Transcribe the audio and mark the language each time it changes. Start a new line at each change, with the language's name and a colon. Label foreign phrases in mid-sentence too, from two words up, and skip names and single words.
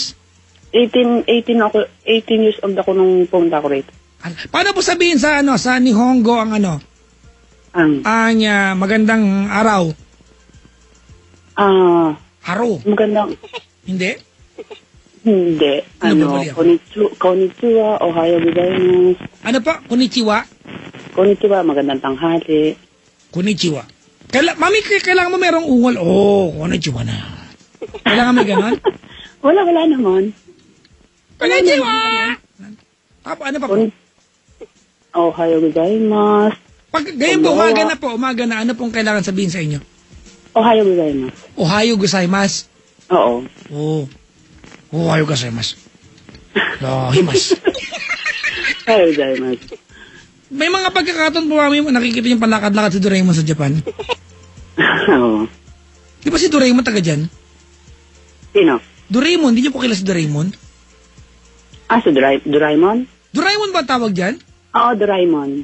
Filipino: 18
English: years old
Filipino: ako nung pumunta ako rito. Paano po sabihin sa Nihongo ang magandang araw?
Japanese: Haro.
Filipino: Magandang... Hindi? Hindi. Ano ba bali ako?
Japanese: こんにちは、おはようございます.
Filipino: Ano pa?
Japanese: Konnichiwa? Konnichiwa,
Filipino: magandang tanghali.
Japanese: Konnichiwa.
Filipino: Mami, kailangan mo merong ungol. Konnichiwa na. Kailangan may ganon? Wala naman. Konnichiwa! Ano pa po?
Japanese: おはようございます.
Filipino: Pag ganyan po, umaga na, ano pong kailangan sabihin sa inyo?
Japanese: おはようございます. おはようございます.
Filipino: Oo.
Japanese: おはようございます. Lahimas. おはようございます.
Filipino: May mga pagkakataon po kami, nakikita yung palakad-lakad si Doraemon sa Japan. Oo. Di ba si Doraemon taga dyan? Sino? Doraemon, di niyo po kilala si Doraemon? Si Doraemon? Doraemon ba tawag dyan? Oo, Doraemon.